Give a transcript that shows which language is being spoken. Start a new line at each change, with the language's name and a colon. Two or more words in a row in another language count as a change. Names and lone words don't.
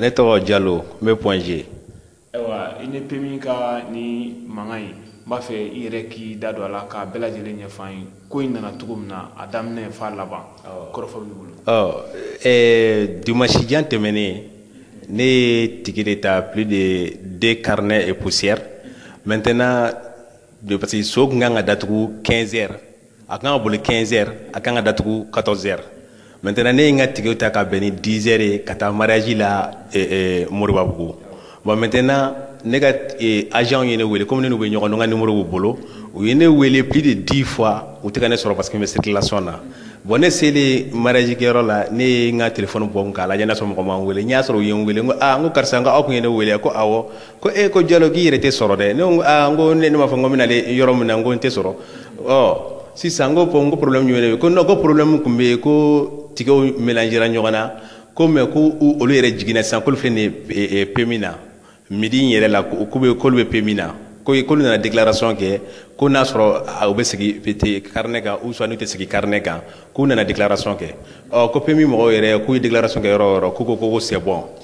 Bambara: ne tɔgɔ Jalo n bɛ Point G ayiwa i ni Pemi ka ni mankan in n b'a fɛ i yɛrɛ k'i da don a la k'a bɛɛ lajɛlen ɲɛfɔ an ye ko in nana cogo min na a daminɛ f'a laban kɔrɔfɔ b'i bolo dimanche jan tɛmɛnen ne ye tigi de ta
French: plus de 2 carnets et poussières
Bambara: maintenant
French: parce que
Bambara: so kun kan ka datugu 15 heures a kan ka boli 15 heures a kan ka datugu 14 heures maintenant ne ye n ka tigiw ta ka bɛn ni 10 heures ye ka taa mariage la Moribabugu bon maintenant ne ka agent ye ne wele comme ne n'u bɛ ɲɔgɔn dɔn n ka numéro b'u bolo u ye ne wele
French: plus de 10 fois
Bambara: u tɛ ka ne sɔrɔ
French: parce que
Bambara: n bɛ circulation na bon ne selen mariage kɛyɔrɔ la ne ye n ka téléphone bɔ k'a lajɛ n'a sɔrɔ mɔgɔ m'an wele n y'a sɔrɔ u ye n wele n ko n ko karisa n ko aw kun ye ne wele ko awɔ ko ko Jalo k'i yɛrɛ tɛ sɔrɔ dɛ ne ko n ko ne m'a fɔ n ko n bɛna yɔrɔ min na n ko n tɛ sɔrɔ sisan n ko problème jumɛn de bɛ ko non ko problème kun bɛ yen ko tigɛw mélangera ɲɔgɔn na ko mais ko olu yɛrɛ jiginna sisan k'olu filɛ nin ye Pemi na midi in yɛrɛ la k'olu bɛ Pemi na k'olu nana déclaration kɛ ko n'a sɔrɔ u bɛ sigi carnet kan
French: ou soit
Bambara: n'u tɛ sigi carnet kan k'u nana déclaration kɛ ko Pemi mɔgɔw yɛrɛ k'u ye déclaration kɛ yɔrɔ o yɔrɔ k'u ko
French: c'est bon